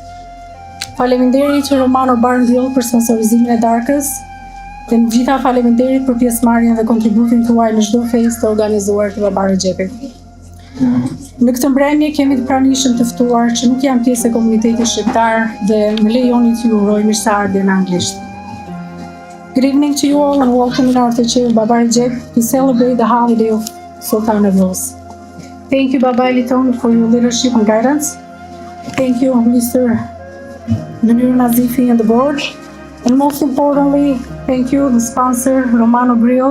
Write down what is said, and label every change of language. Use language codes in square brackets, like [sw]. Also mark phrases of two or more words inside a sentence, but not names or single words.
[sq] Faleminderit që Romano Barndill për sponsorizimin e darkës, dhe në gjitha faleminderit për pjesëmarrjen dhe kontributin tuaj në çdo festë të organizuar të Baba Rexhepit. Në këtë mbrëmje kemi të pranishëm të ftuar që nuk janë pjesë e komunitetit shqiptar dhe më lejoni t'ju uroj mirëseardhje në anglisht. [en] Good evening to you all and welcome in our Teacher Baba Rexhep to celebrate the holiday of Sultan Evruz. Thank you Baba Eliton for your leadership and guidance. Thank you Mr. Munir Nazifi and the board. And most importantly, thank you the sponsor Romano Grill.